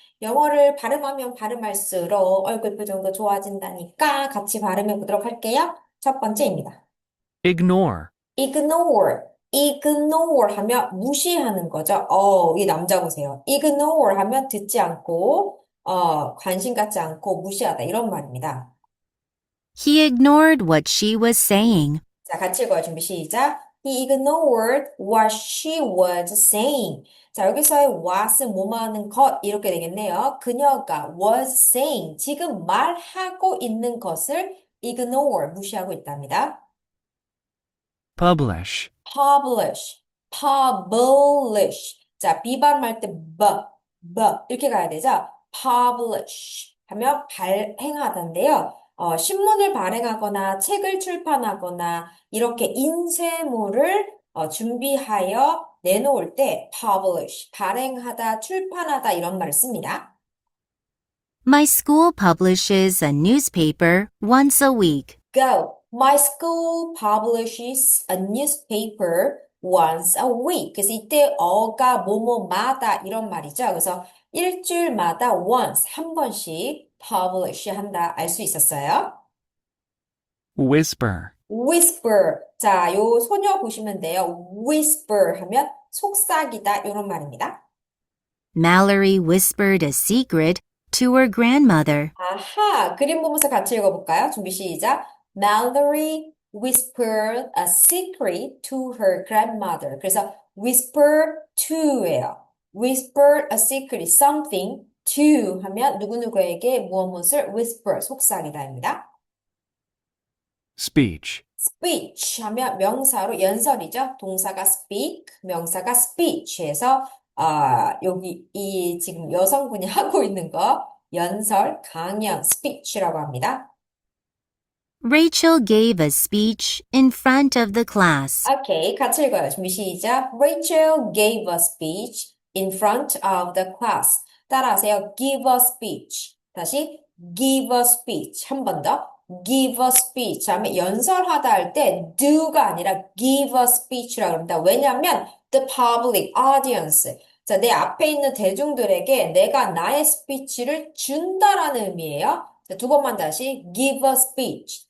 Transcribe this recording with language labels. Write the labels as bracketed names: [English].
[Korean] 영어를 발음하면 발음할수록 얼굴 표정도 좋아진다니까 같이 발음해 보도록 할게요. 첫 번째입니다. [English] Ignore. [Korean] ignore, ignore 하면 무시하는 거죠. 이 남자 보세요. ignore 하면 듣지 않고, 관심 갖지 않고 무시하다 이런 말입니다. [English] He ignored what she was saying. [Korean] 자, 같이 읽어요. 준비 시작. [English] He ignored what she was saying. [Korean] 자, 여기서의 what은 뭐뭐 하는 것 이렇게 되겠네요. 그녀가 [English] was saying [Korean] 지금 말하고 있는 것을 ignore 무시하고 있답니다. [English] Publish. publish, publish. [Korean] 자, 비발음할 때 이렇게 가야 되죠? publish 하면 발행하다인데요. 신문을 발행하거나 책을 출판하거나 이렇게 인쇄물을 준비하여 내놓을 때 publish, 발행하다, 출판하다 이런 말을 씁니다. [English] My school publishes a newspaper once a week. Go. My school publishes a newspaper once a week. [Korean] 그래서 이때 어가 뭐뭐마다 이런 말이죠. 그래서 일주일마다 once 한 번씩 publish 한다 알 수 있었어요. [English] Whisper. [Korean] whisper. 자, 요 소녀 보시면 돼요. whisper 하면 속삭이다 이런 말입니다. [English] Mallory whispered a secret to her grandmother. [Korean] 아하, 그림 보면서 같이 읽어볼까요? 준비 시작. [English] Mallory whispered a secret to her grandmother. [Korean] 그래서 whisper to예요. [English] whisper a secret, something to [Korean] 하면 누구누구에게 무엇을 whisper, 속삭이다입니다. [English] Speech. [Korean] speech 하면 명사로 연설이죠. 동사가 speak, 명사가 speech에서 여기 이 지금 여성분이 하고 있는 거 연설, 강연, speech라고 합니다. [English] Rachel gave a speech in front of the class. [Korean] 오케이, 같이 읽어요. 준비 시작. [English] Rachel gave a speech in front of the class. [Korean] 따라하세요. [English] give a speech. [Korean] 다시 [English] give a speech. [Korean] 한 번 더. [English] give a speech. [Korean] 하면 연설하다 할 때 do가 아니라 [English] give a speech [Korean] 라고 합니다. 왜냐하면 [English] the public audience. [Korean] 자, 내 앞에 있는 대중들에게 내가 나의 스피치를 준다라는 의미예요. 자, 두 번만 다시 [English] give a speech.